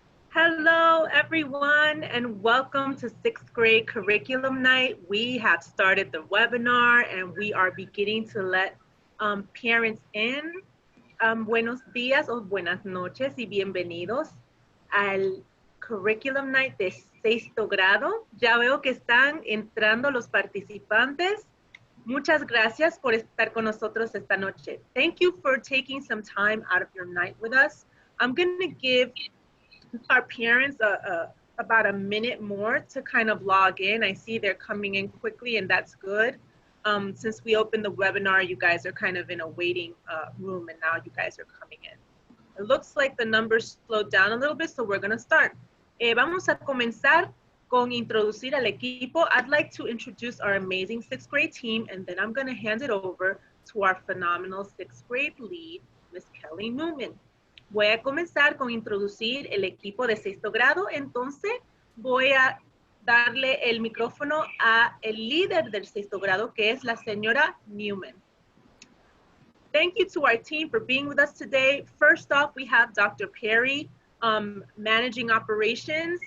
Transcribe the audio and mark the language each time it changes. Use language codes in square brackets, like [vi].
[en] Hello, everyone, and welcome to sixth grade curriculum night. We have started the webinar and we are beginning to let parents in. [es] Buenos días o buenas noches y bienvenidos al curriculum night de sexto grado. Ya veo que están entrando los participantes. Muchas gracias por estar con nosotros esta noche. [en] Thank you for taking some time out of your night with us. I'm going to give our parents about a minute more to kind of log in. I see they're coming in quickly, and that's good. Since we opened the webinar, you guys are kind of in a waiting room, and now you guys are coming in. It looks like the numbers slowed down a little bit, so we're going to start. [es] Vamos a comenzar con introducir al equipo. [en] I'd like to introduce our amazing sixth grade team, and then I'm going to hand it over to our phenomenal sixth grade lead, Miss Kelly Newman. [es] Voy a comenzar con introducir el equipo de sexto grado, entonces voy a darle el micrófono a el líder del sexto grado, que es la señora Newman. [en] Thank you to our team for being with us today. First off, we have Dr. Perry, managing operations.